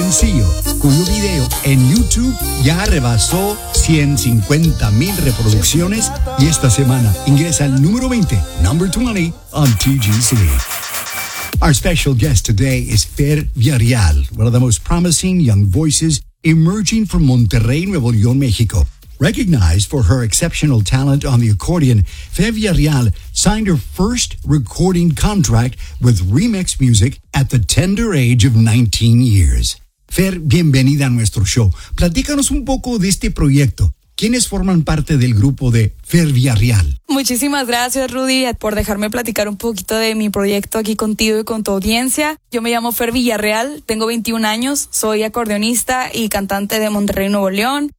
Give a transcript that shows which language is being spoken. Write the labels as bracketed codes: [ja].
[es] sencillo, cuyo video en YouTube ya rebasó 150,000 reproducciones y esta semana ingresa al número 20, [en] number 20, on TGC. Our special guest today is Fer Villarreal, one of the most promising young voices emerging from Monterrey, Nuevo León, Mexico. Recognized for her exceptional talent on the accordion, Fer Villarreal signed her first recording contract with Remix Music at the tender age of 19 years. [es] Fer, bienvenida a nuestro show. Platícanos un poco de este proyecto. ¿Quiénes forman parte del grupo de Fer Villarreal? Muchísimas gracias, Rudy, por dejarme platicar un poquito de mi proyecto aquí contigo y con tu audiencia. Yo me llamo Fer Villarreal, tengo 21 años, soy acordeonista y cantante de Monterrey, Nuevo León.